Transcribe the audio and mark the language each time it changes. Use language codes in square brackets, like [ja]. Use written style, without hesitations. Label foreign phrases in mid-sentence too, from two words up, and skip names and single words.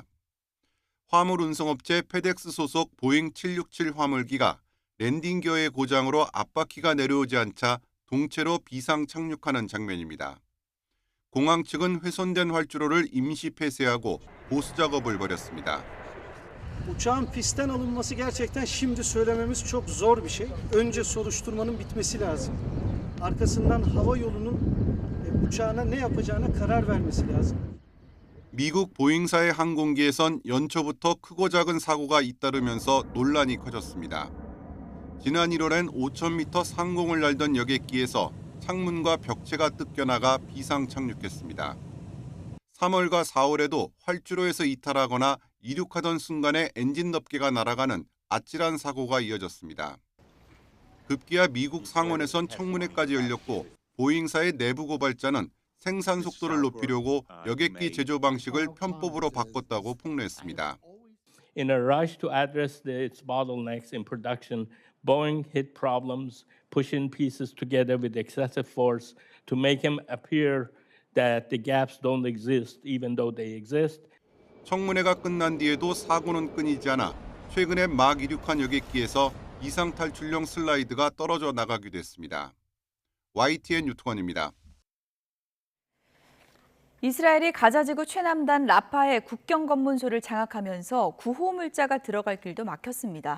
[ko] 화물 운송업체 페덱스 소속 보잉 767 화물기가 랜딩기어의 고장으로 앞바퀴가 내려오지 않자 동체로 bi상 착륙하는 장면입니다. 공항 측은 훼손된 활주로를 임시 폐쇄하고 보수 작업을 벌였습니다. [tr] Uçağın pistten alınması gerçekten şimdi söylememiz çok zor bir şey. Önce soruşturmanın bitmesi lazım. Arkasından hava yolunun uçağına ne yapacağına karar vermesi lazım. [ko] 미국 보잉사의 항공기에선 연초부터 크고 작은 사고가 잇따르면서 논란이 커졌습니다. 지난 1월엔 5,000m 상공을 날던 여객기에서 창문과 벽체가 뜯겨나가 비상 착륙했습니다. 3월과 4월에도 활주로에서 이탈하거나 이륙하던 순간에 엔진 덮개가 날아가는 아찔한 사고가 이어졌습니다. 급기야 미국 상원에선 청문회까지 열렸고 보잉사의 내부 고발자는 생산 속도를 높이려고 여객기 제조 방식을 편법으로 바꿨다고 폭로했습니다. [en] In a rush to address its bottlenecks in production, Boeing hit problems, pushing pieces together with excessive force to make them appear that the gaps don't exist, even though they exist. [ko] 청문회가 끝난 뒤에도 사고는 끊이지 않아 최근에 막 이륙한 여객기에서 이상 탈출용 슬라이드가 떨어져 나가기도 했습니다. YTN 유통원입니다. 이스라엘이 가자지구 최남단 라파의 국경 검문소를 장악하면서 구호 물자가 들어갈 길도 막혔습니다.